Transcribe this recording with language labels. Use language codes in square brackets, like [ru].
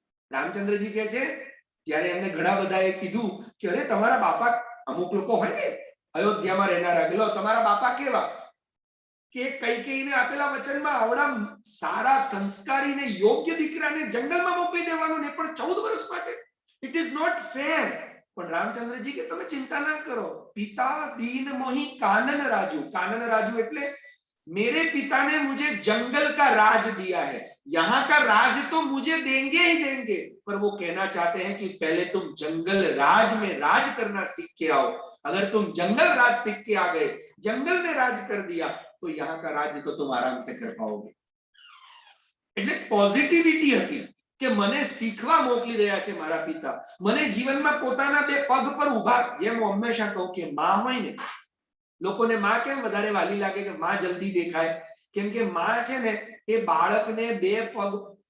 [gu] રામચંદ્રજી કહે છે, જ્યારે એમને ઘણા બધાએ કીધું કે અરે તમારા બાપા, અમુક લોકો હોય ને અયોધ્યામાં રહેનારા, ગયેલો તમારા બાપા કેવા, કે કૈકેયીને આપેલા વચનમાં આવડા સારા સંસ્કારીને યોગ્ય દીકરાને જંગલમાં મોકલી દેવાનો, ને પણ 14 વર્ષ માટે. [en] It is not fair. [gu] પણ રામચંદ્રજી કે તમે ચિંતા ના કરો, પિતા દીન મોહી કાનન રાજુ. કાનન રાજુ એટલે [hi] मेरे पिता ने मुझे जंगल का राज दिया है, यहाँ का राज तो मुझे देंगे ही देंगे, पर वो कहना चाहते हैं कि पहले तुम जंगल राज में राज करना सीख के आओ. अगर तुम जंगल राज सीख के आ गए, जंगल में राज कर दिया, तो यहाँ का राज तो तुम आराम से कर पाओगे. [gu] એટલે પોઝિટિવિટી હતી કે મને શીખવા મોકલી રહ્યા છે મારા પિતા, મને જીવનમાં પોતાના બે પગ પર ઊભા. જેમ હું હંમેશા કહું કે માં હોય ને, લોકોને માં કેમ વધારે વાલી લાગે કે માં જલ્દી દેખાય, કેમ કે માં છે ને એ બાળકને બે પગ